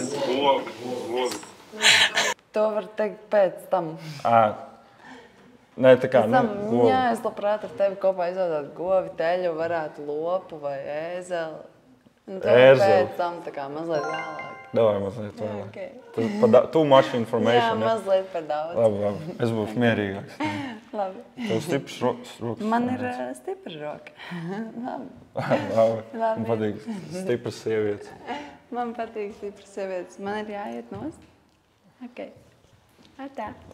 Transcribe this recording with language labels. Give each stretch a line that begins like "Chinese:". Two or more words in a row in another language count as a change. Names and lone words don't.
Latvian: Govi. To var teikt pēc tam. Nē, tā kā, govi. Jā, es labprāt ar tevi kopā izaudzētu govi, teļu, varētu lopu vai ēzeli. Un to pēc tam tā kā mazliet vēlāk. Davai mazliet vēlāk.
English: Too much information.
Latvian: Jā, mazliet par daudz. Labi. Es būšu mierīgāks. Labi. Tev stiprs rokas. Man ir stipra roka. Labi. Man patīk stipras sievietes. Man patīk stipras sievietes. Man ir jāiet nost? Ok. Atā.